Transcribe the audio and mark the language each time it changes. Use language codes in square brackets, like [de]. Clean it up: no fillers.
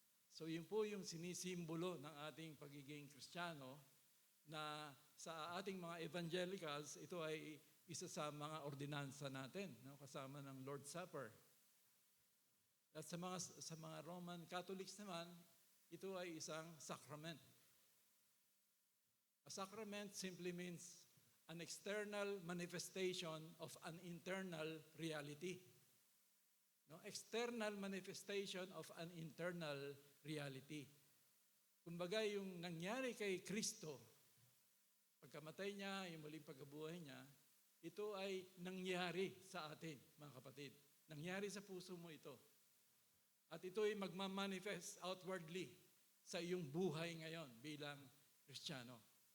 [tl] So, yun po yung sinisimbolo ng ating pagiging Kristiyano na sa ating mga evangelicals, ito ay isa sa mga ordinansa natin, kasama ng Lord's Supper. At sa mga Roman Catholics naman, ito ay isang sacrament. [en] A sacrament simply means an external manifestation of an internal reality. External manifestation of an internal reality. [tl] Kumbaga, yung nangyari kay Kristo, pagkamatay niya, yung muling pagkabuhay niya, ito ay nangyari sa atin, mga kapatid. Nangyari sa puso mo ito. At ito ay magmamanifest outwardly sa iyong buhay ngayon bilang Kristiyano.